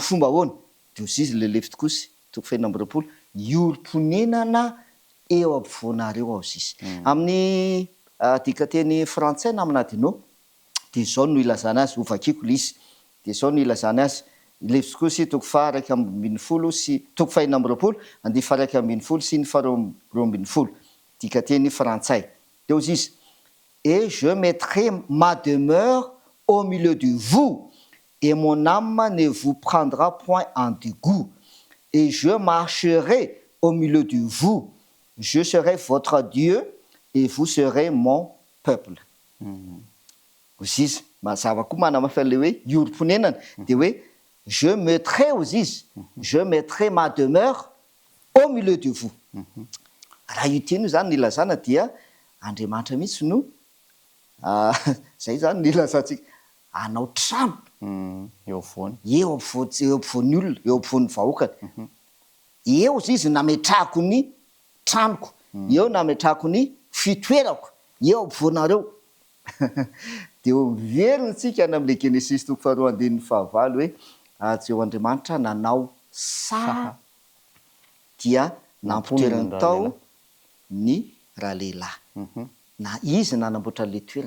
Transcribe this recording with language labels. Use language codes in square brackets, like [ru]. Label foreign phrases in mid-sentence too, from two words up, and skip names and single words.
[mg] fomba ahoana de ozy izy le Levitikosy toko fahaenina amby roapolo ioromponenana eo afovoanareo aho izy amin'ny dikateny frantsay namanadinao de zao no ilazana azy ovakiko le izy de zao no ilazana azy Levitikosy toko faharaika ambin'ny folo sy toko fahaenina amby roapolo andihy faharaika ambin'ny folo sy ny faharoa ambin'ny folo dikateny frantsay de ozy [fr] izy et je mettrai ma demeure au milieu de vous et mon âme ne vous prendra point en dégoût et je marcherai au milieu de vous je serai votre Dieu et vous serez mon peuple [mg] ozy izy mazava koa manamafy le hoe ioromponenana de hoe [fr] je mettrai [mg] ozy izy [fr] je mettrai ma demeure au milieu de vous [mg] raha io teny io zany nilazana dia Andriamanitra mihitsy no zay zany nilazantsika anao trano eo afovoany eo afovoan'ny olona eo afovoan'ny vahoakany eo ozy izy nametrahako ny tranoko eo nametrako ny fitoerako eo ampovoanareo de miveronytsika ny am'le Genesis toko faharoa andininy fahavalo hoe Jehoandriamanitra nanao Sara dia nampitoerany tao ny rahalehilahy na izy nanamboatra le toerana.